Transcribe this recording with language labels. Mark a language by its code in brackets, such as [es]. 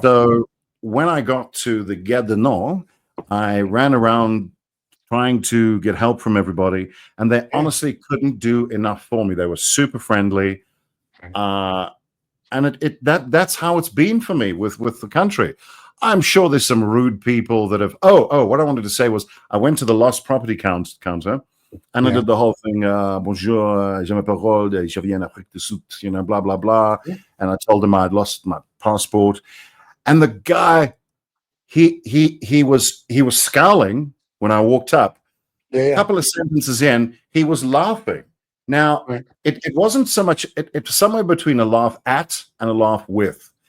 [en] So when I got to the Gare du Nord, I ran around trying to get help from everybody, and they honestly couldn't do enough for me. They were super friendly, and that's how it's been for me with the country. I'm sure there's some rude people that have. What I wanted to say was I went to the lost property counter, and I did the whole thing. [fr] Bonjour, je m'appelle Rod, je viens d'Afrique du Sud, blah blah blah. [en] And I told him I'd lost my passport, and the guy, he was scowling when I walked up. A couple of sentences in, he was laughing. Now, it wasn't so much, it was somewhere between a laugh at and a laugh with.